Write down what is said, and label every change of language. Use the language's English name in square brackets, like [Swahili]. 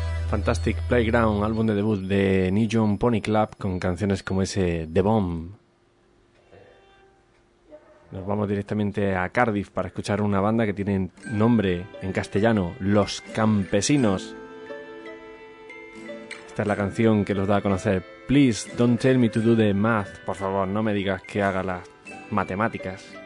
[Spanish] Fantastic Playground, álbum de debut de Neon Pony Club, con canciones como ese The Bomb. Nos vamos directamente a Cardiff para escuchar una banda que tiene nombre en castellano, Los Campesinos. Esta es la canción que los da a conocer. [English] Please don't tell me to do the math. [Spanish] Por favor, no me digas que haga las matemáticas.